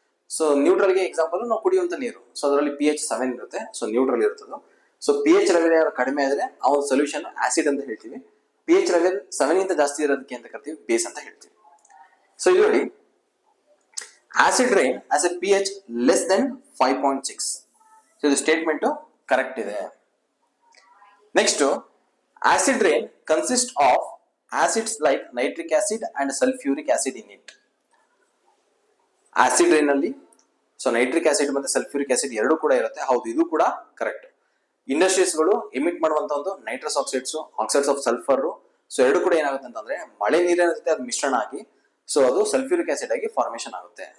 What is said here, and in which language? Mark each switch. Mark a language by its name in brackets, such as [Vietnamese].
[Kannada] So ನ್ಯೂಟ್ರಲ್ಗೆ example ನಾವು ಕುಡಿಯುವಂತ ನೀರು. So ಅದರಲ್ಲಿ ಪಿ ಎಚ್ 7 ಇರುತ್ತೆ, ಸೊ ನ್ಯೂಟ್ರಲ್ ಇರ್ತದೆ. ಸೊ ಪಿ ಎಚ್ ಲೆವೆಲ್ ಕಡಿಮೆ ಆದ್ರೆ ಆ ಒಂದು ಸೊಲ್ಯೂಷನ್ ಆಸಿಡ್ ಅಂತ ಹೇಳ್ತೀವಿ. ಪಿ ಎಚ್ ಲೆವೆಲ್ 7 ಗಿಂತ ಜಾಸ್ತಿ ಇರೋದಕ್ಕೆ ಅಂತ ಕರಿತೀವಿ, ಬೇಸ್ ಅಂತ ಹೇಳ್ತೀವಿ. ಸೊ ಇಲ್ಲಿ ನೋಡಿ, [English] Acid rain as a P H less than 5.6. [Kannada] So ಇದು ಸ್ಟೇಟ್ಮೆಂಟ್ ಕರೆಕ್ಟ್ ಇದೆ. [English] Next, acid rain consist of acids like nitric acid and sulfuric acid in it. [Kannada] Acid rain ಅಲ್ಲಿ ಸೊ ನೈಟ್ರಿಕ್ ಆಸಿಡ್ ಮತ್ತೆ sulphuric acid ಎರಡು ಕೂಡ ಇರುತ್ತೆ. ಹೌದು, ಇದು ಕೂಡ ಕರೆಕ್ಟ್. ಇಂಡಸ್ಟ್ರೀಸ್ ಗಳು ಎಮಿಟ್ ಮಾಡುವಂತ ಒಂದು nitrous oxides, oxides of sulphur, so ಎರಡು ಕೂಡ ಏನಾಗುತ್ತೆ ಅಂತಂದ್ರೆ ಮಳೆ ನೀರಿನ ಜೊತೆ ಅದು ಮಿಶ್ರಣ ಆಗಿ ಸೊ ಅದು ಸಲ್ಫ್ಯೂರಿಕ್ ಆಸಿಡ್ ಆಗಿ ಫಾರ್ಮೇಶನ್ ಆಗುತ್ತೆ.